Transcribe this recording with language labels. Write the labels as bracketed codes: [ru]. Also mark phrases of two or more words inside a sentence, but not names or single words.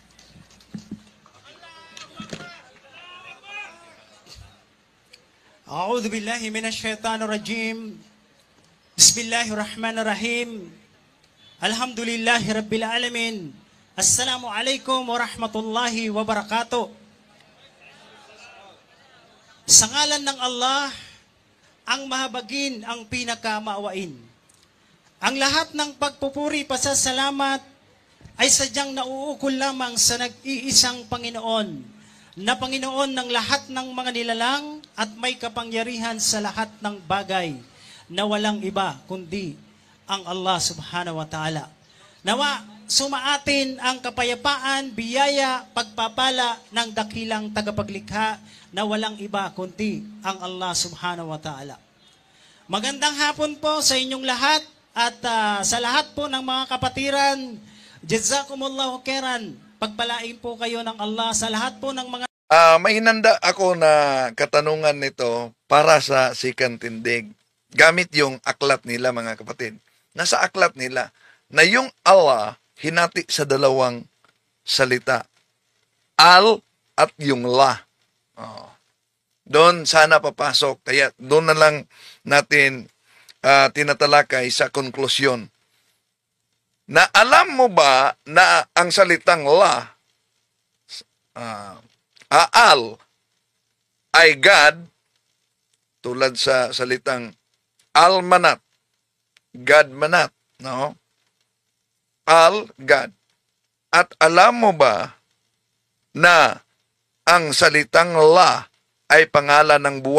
[ar] أعوذ بالله من الشيطان الرجيم. بسم الله الرحمن الرحيم. الحمد لله رب العالمين. السلام عليكم ورحمة الله وبركاته. [tl] Sa ngalan ng Allah, ang mahabagin, ang pinakamaawain. Ang lahat ng pagpupuri, pasasalamat ay sadyang nauukol lamang sa nag-iisang Panginoon, na Panginoon ng lahat ng mga nilalang at may kapangyarihan sa lahat ng bagay, na walang iba kundi ang Allah [ar] سبحانه وتعالى. [tl] Nawa, sumaatin ang kapayapaan, biyaya, pagpapala ng dakilang tagapaglikha na walang iba kundi ang Allah [ar] سبحانه وتعالى. [tl] Magandang hapon po sa inyong lahat at sa lahat po ng mga kapatiran, [ar] جزاكم الله خيرا. [tl] Pagpalain po kayo ng Allah sa lahat po ng mga... May hinanda ako na katanungan nito para sa Sikan Tindig. Gamit yung aklat nila, mga kapatid. Nasa aklat nila na yung Allah hinati sa dalawang salita. Al at yung la. Doon sana papasok. Kaya doon na lang natin tinatalakay sa konklusyon. Na alam mo ba na ang salitang la, al, ay God, tulad sa salitang almanat, God manat, no? Al, God. At alam mo ba na ang salitang la ay pangalan ng buwan?